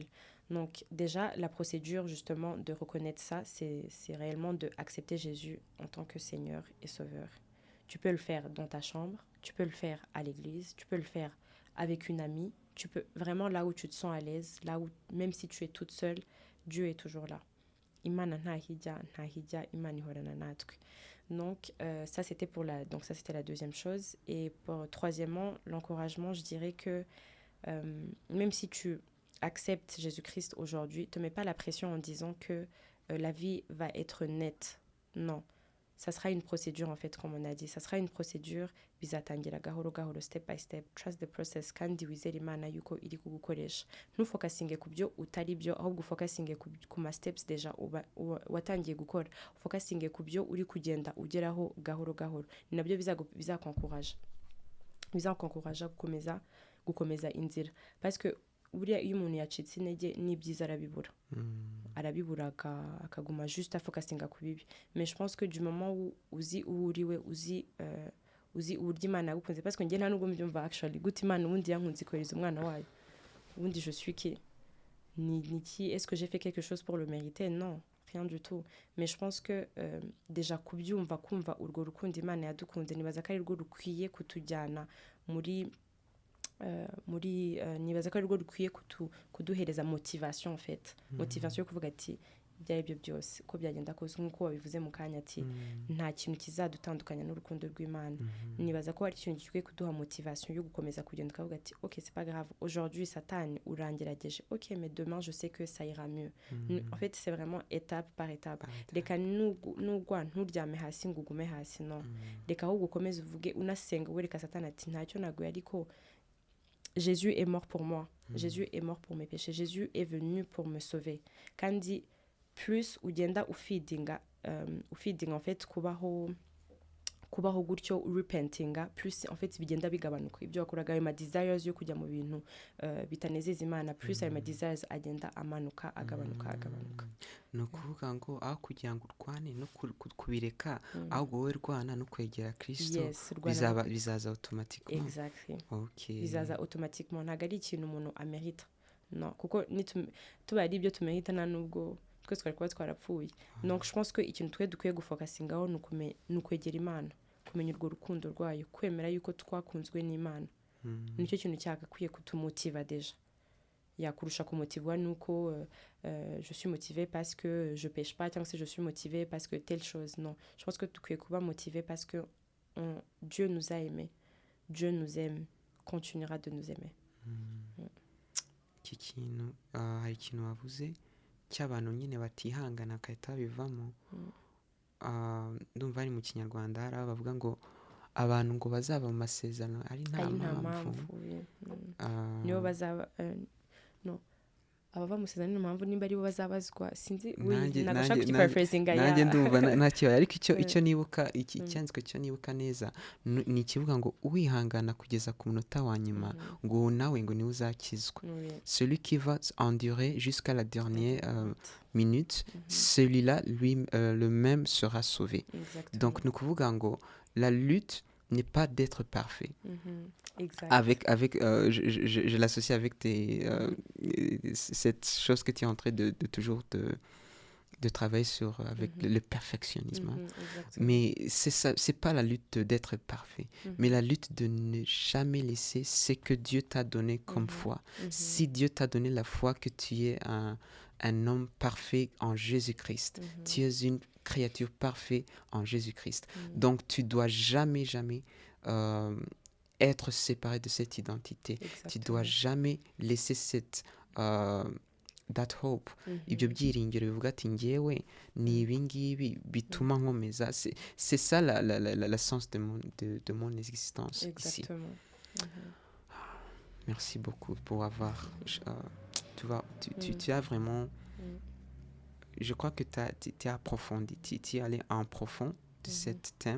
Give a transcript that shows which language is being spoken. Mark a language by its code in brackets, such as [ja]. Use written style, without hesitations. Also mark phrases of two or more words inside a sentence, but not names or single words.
[fr] Donc déjà, la procédure justement de reconnaître ça, c'est réellement d'accepter Jésus en tant que Seigneur et Sauveur. Tu peux le faire dans ta chambre, tu peux le faire à l'église, tu peux le faire avec une amie, tu peux vraiment là où tu te sens à l'aise, là où même si tu es toute seule, Dieu est toujours là. [rw] Imana ntahijya Imana ihorana natwe. [fr] Donc ça c'était la deuxième chose. Et troisièmement, l'encouragement, je dirais que même si tu acceptes Jésus-Christ aujourd'hui, ne te mets pas la pression en disant que la vie va être nette. Non, ça sera une procédure en fait, comme on a dit. Ça sera une procédure [rw] bizatangira gahoro gahoro, [en] step by step. Trust the process [rw] kandi wizere Imana yuko iri kugukoresha. Ntufokasinge ku byo utari byo, ahubwo ufokasinge ku ma steps deja watangiye gukora. Ufokasinge ku byo uri kugenda ugeraho gahoro gahoro. Ni nabyo bizakonkouraja gukomeza inzira. [fr] Parce que [rw] buriya iyo umuntu yacitse intege n'ibyiza arabibura akaguma juste afokasinga ku bibi. [fr] Mais je pense que du moment où [rw] uzi uriwe uzi uburyo Imana yagukunze, [fr] parce que [rw] njye nta nubwo mbyumva actually gute Imana ubundi yankunze kohereza umwana wayo, ubundi [fr] je suis qui [rw] ni [fr] qui, est-ce que j'ai fait quelque chose pour le mériter? Non, rien du tout. Mais je pense que déjà [rw] kubyumva kumva urwo rukundo Imana yadukunze, nibaza ko ari rwo rukwiye kutujyana nibaza ko ari rwo rukwiye kuduhereza [fr] motivation en fait. [rw] Motivation yo kuvuga ati ibyo ari byo byose uko byagenda kose nk'uko wabivuze mu kanya ati nta kintu kizadutandukanya n'urukundo rw'Imana. Nibaza ko hari ikintu gikwiye kuduha motivation yo gukomeza kugenda ukavuga ati [fr] ok c'est pas grave aujourd'hui [rw] satani urangerageje [fr] ok mais demain je sais que ça ira mieux. En fait c'est vraiment étape par étape. [rw] Reka nugwa nturyame hasi ngo ugume hasi no, reka ahubwo ukomeze uvuge unasenga wereka satani ati ntacyo naguye ariko [fr] Jésus est mort pour moi. Jésus est mort pour mes péchés. Jésus est venu pour me sauver. [rw] Kandi plus ugenda ufeedinga [fr] en fait [rw] kubaho gutyo repentinga [fr] plus en fait [rw] bigenda bigabanuka ibyo wakoraga ayo ma desires yo kujya mu bintu bitanezeza Imana plus ayo ma desires agenda amanuka agabanuka. ni ukuvuga ngo aho kugira ngo urwane no kubireka ahubwo wowe rwana no kwegera Kristo [en] Yes, [rw] bizaza automatiquement. [en] Exactly. Okay. [rw] Bizaza automatiquement ntabwo ari ikintu umuntu amerita no kuko tuba ari ibyo tumerita nta nubwo twese twari kuba twarapfuye. [fr] Donc je pense que [rw] ikintu twe dukwiye gufokasingaho ni ukwegera Imana, kumenya urwo rukundo rwayo, kwemera yuko twakunzwe n'Imana. Nicyo kintu cyagakwiye kutumotiva deja yakurusha kumotivwa nuko [fr] je suis motivé parce que je pêche pas [rw] cyangwa se [fr] je suis motivé parce que telle chose. Non, je pense que [rw] dukwiye kuba [fr] motivé parce que Dieu nous a aimés, Dieu nous aime, continuera de nous aimer. [rw] Iki kintu hari ikintu wavuze cy'abantu nyine batihangana akahita bivamo. Ndumva ari mu Kinyarwanda hari bavuga ngo abantu ngo bazaba mu masezerano ari nta mpamvu. Niyo bazaba no abava mu masezerano nta mpamvu nimba ari bo bazabazwa sinzi nagashaka kuparaphrasing nanjye ndumva ntacyo ariko icyo nibuka icyanditswe cyo nibuka neza ni ikivuga ngo uwihangana kugeza ku munota wa nyuma ngo nawe ngo niwe uzakizwa. [fr] Celui qui va endurer jusqu'à la dernière minute, celui-là lui le même sera sauvé. Donc [rw] ni ukuvuga ngo [fr] la lutte n'est pas d'être parfait. Avec je l'associe avec cette chose que tu es en train de toujours de travailler sur avec le perfectionnisme. Mais c'est ça, c'est pas la lutte d'être parfait, mais la lutte de ne jamais laisser ce que Dieu t'a donné comme foi. Si Dieu t'a donné la foi que tu es un homme parfait en Jésus-Christ, tu es une créature parfaite en Jésus-Christ. Donc tu dois jamais être séparé de cette identité. Exactement. Tu dois jamais laisser cette [en] that hope. [rw] Ibyo byiringiro bivuga ati ngewe ni ibi ngibi bituma nkomeza. [fr] C'est ça la sens de mon existence. Exactement. Ici. Merci beaucoup pour avoir tu as vraiment je crois que tu as approfondi, tu es allé en profond de ce thème.